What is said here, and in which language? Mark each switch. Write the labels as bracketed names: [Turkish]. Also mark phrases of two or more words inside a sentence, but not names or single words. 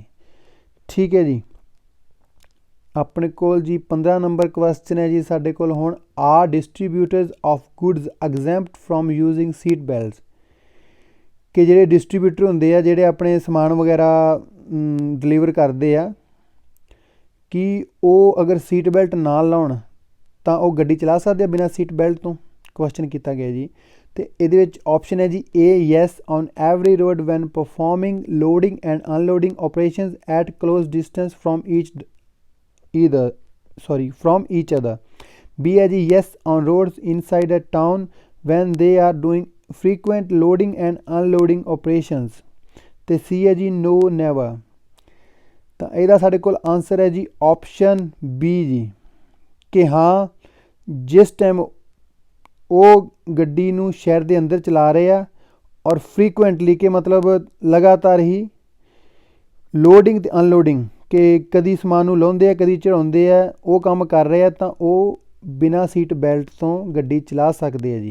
[Punjabi] ਠੀਕ ਹੈ ਜੀ, ਆਪਣੇ ਕੋਲ ਜੀ 15 [English] number question [Punjabi] ਹੈ ਜੀ ਸਾਡੇ ਕੋਲ ਹੁਣ, [English] are distributors of goods exempt from using seat belts, [Punjabi] ਕਿ ਜਿਹੜੇ ਡਿਸਟਰੀਬਿਊਟਰ ਹੁੰਦੇ ਆ ਜਿਹੜੇ ਆਪਣੇ ਸਮਾਨ ਵਗੈਰਾ ਡਿਲੀਵਰ ਕਰਦੇ ਆ, ਕਿ ਉਹ ਅਗਰ [English] seat belt [Punjabi] ਨਾ ਲਾਉਣ ਤਾਂ ਉਹ ਗੱਡੀ ਚਲਾ ਸਕਦੇ ਆ ਬਿਨਾਂ [English] seat belt [Punjabi] ਤੋਂ, ਕੁਐਸਚਨ ਕੀਤਾ ਗਿਆ ਜੀ। ਅਤੇ ਇਹਦੇ ਵਿੱਚ ਆਪਸ਼ਨ ਹੈ ਜੀ [English] A yes on every road when performing loading and unloading operations at close distance from each other, B [Punjabi] ਹੈ ਜੀ [English] yes on roads inside a town when they are doing frequent loading and unloading operations, [Punjabi] ਤੇ C ਹੈ ਜੀ [English] no never। [Punjabi] ਤਾਂ ਇਹਦਾ ਸਾਡੇ ਕੋਲ ਆਨਸਰ ਹੈ ਜੀ ਆਪਸ਼ਨ B ਜੀ, ਕਿ ਹਾਂ ਜਿਸ ਟਾਈਮ ਉਹ ਗੱਡੀ ਨੂੰ ਸ਼ਹਿਰ ਦੇ ਅੰਦਰ ਚਲਾ ਰਹੇ ਆ ਔਰ ਫਰੀਕੁਐਂਟਲੀ, ਕਿ ਮਤਲਬ ਲਗਾਤਾਰ ਹੀ ਲੋਡਿੰਗ ਅਤੇ ਅਨਲੋਡਿੰਗ, ਕਿ ਕਦੀ ਸਮਾਨ ਨੂੰ ਲਾਉਂਦੇ ਆ ਕਦੀ ਚੜਾਉਂਦੇ ਆ, ਉਹ ਕੰਮ ਕਰ ਰਹੇ ਆ, ਤਾਂ ਉਹ ਬਿਨਾਂ [English] seat belt [Punjabi] ਤੋਂ ਗੱਡੀ ਚਲਾ ਸਕਦੇ ਆ ਜੀ।